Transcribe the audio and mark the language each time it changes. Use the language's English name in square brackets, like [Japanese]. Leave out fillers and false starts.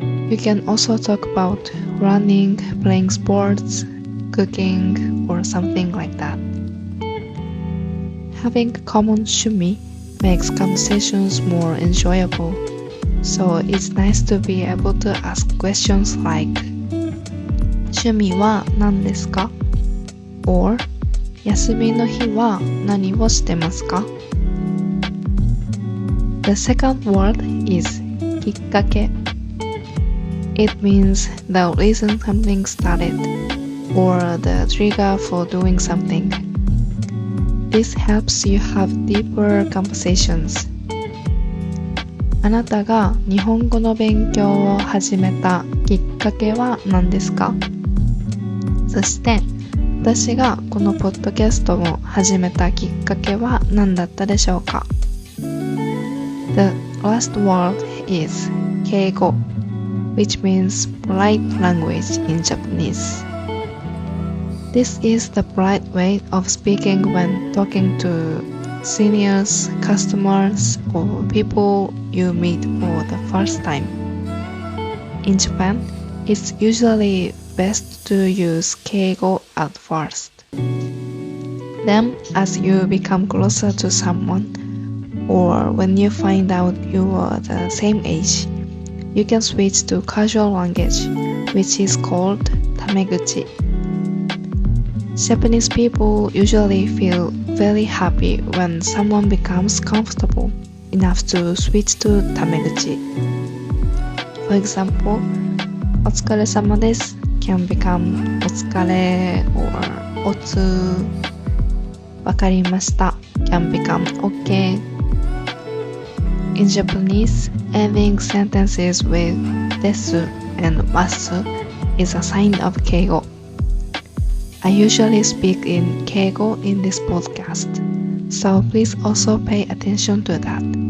[English] You can also talk about running, playing sports, cooking, or something like that. Having common 趣味 makes conversations more enjoyable, so it's nice to be able to ask questions like [Japanese] 趣味は何ですか? or 休みの日は何をしてますか? [English] The second word is きっかけ. It means the reason something started or the trigger for doing something. This helps you have deeper conversations. [Japanese] あなたが日本語の勉強を始めたきっかけは何ですか? そして私がこのポッドキャストを始めたきっかけは何だったでしょうか? [English] The last word is 敬語, which means polite language in Japanese. This is the polite way of speaking when talking to seniors, customers, or people you meet for the first time. In Japan, it's usually best to use 敬語 at first. Then, as you become closer to someone, or when you find out you are the same age, you can switch to casual language, which is called タメ口. Japanese people usually feel very happy when someone becomes comfortable enough to switch to タメ口. For example, お疲れ様です can become お疲れ or おつ. わかりました can become OK. In Japanese, ending sentences with です and ます is a sign of 敬語. I usually speak in 敬語 in this podcast, so please also pay attention to that.